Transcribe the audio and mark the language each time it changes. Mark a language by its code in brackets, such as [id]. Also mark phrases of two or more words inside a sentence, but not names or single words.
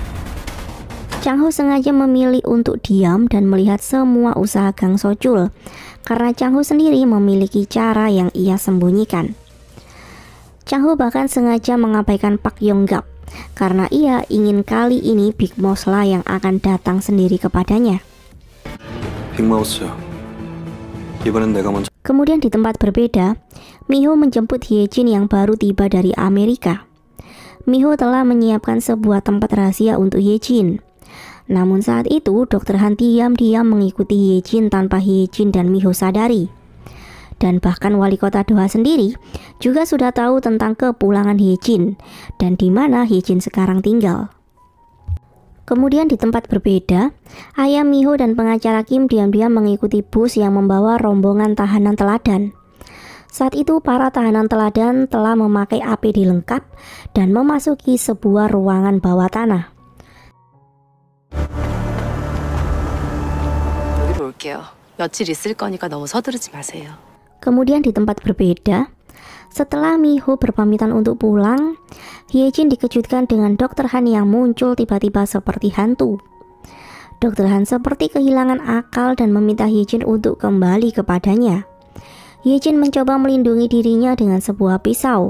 [id] Chang Ho sengaja memilih untuk diam dan melihat semua usaha Gang So-chul, karena Chang Ho sendiri memiliki cara yang ia sembunyikan. Chang Ho bahkan sengaja mengabaikan Pak Yonggap karena ia ingin kali ini Big Mouse lah yang akan datang sendiri kepadanya. [ko] 빅마우스, 이번엔 내가 먼저. [id] Kemudian di tempat berbeda, Miho menjemput Hyejin yang baru tiba dari Amerika. Miho telah menyiapkan sebuah tempat rahasia untuk Hyejin. Namun saat itu, Dr. Han diam-diam mengikuti Hyejin tanpa Hyejin dan Miho sadari. Dan bahkan wali kota Doha sendiri juga sudah tahu tentang kepulangan Hyejin dan di mana Hyejin sekarang tinggal. Kemudian di tempat berbeda, ayah Miho dan pengacara Kim diam-diam mengikuti bus yang membawa rombongan tahanan teladan. Saat itu para tahanan teladan telah memakai APD lengkap dan memasuki sebuah ruangan bawah tanah. [ko] 여기로 올게요. 며칠 있을 거니까 너무 서두르지 마세요. [id] Kemudian di tempat berbeda, setelah Miho berpamitan untuk pulang, Hyejin dikejutkan dengan Dr. Han yang muncul tiba-tiba seperti hantu. Dr. Han seperti kehilangan akal dan meminta Hyejin untuk kembali kepadanya. Hyejin mencoba melindungi dirinya dengan sebuah pisau.